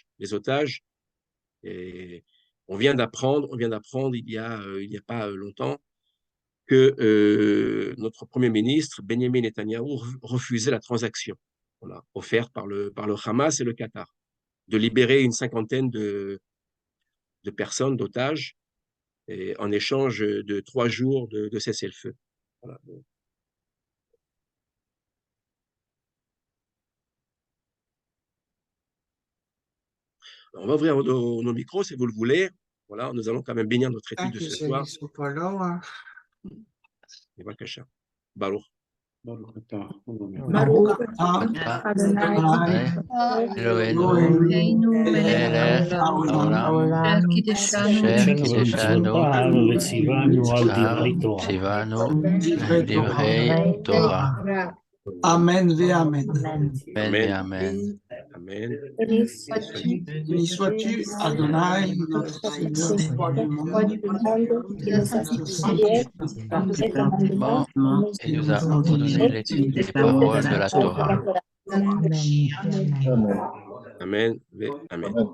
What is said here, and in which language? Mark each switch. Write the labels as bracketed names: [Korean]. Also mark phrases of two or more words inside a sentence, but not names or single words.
[French] Les otages, et on vient d'apprendre il y a pas longtemps que notre Premier ministre, Benjamin Netanyahou, refusait la transaction offerte par le Hamas et le Qatar, de libérer une cinquantaine de personnes, d'otages, en échange de 3 jours de cessez-le-feu. Voilà. On va ouvrir nos micros si vous le voulez. Voilà, nous allons quand même bénir notre étude de ce soir. [Hebrew] Baruch. ברוך אתה אלוהינו מלך העולם אשר קידשנו וציוונו דברי תורה. Amen ואמן. אמן ואמן. Amen. [French] Béni sois-tu, Adonai, notre Seigneur, roi du monde, qui nous a sanctifiés par tes commandements Et nous a ordonné les paroles de la Torah. [Hebrew] Amen. Amen.